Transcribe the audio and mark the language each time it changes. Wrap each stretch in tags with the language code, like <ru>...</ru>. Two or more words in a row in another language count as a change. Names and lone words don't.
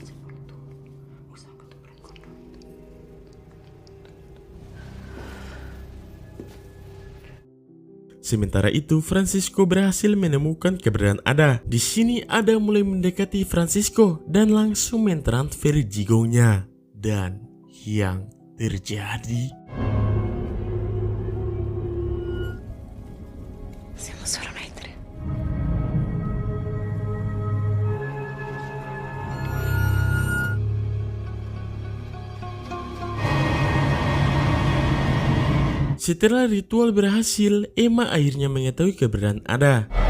<id>Sementara itu, Francisco berhasil menemukan keberadaan Ada. Di sini, Ada mulai mendekati Francisco dan langsung mentransfer jigonya. Dan yang terjadi...</id> <it>Siamo solo noi tre.</it> <id>Setelah ritual berhasil, Emma akhirnya mengetahui keberadaan Ada.</id>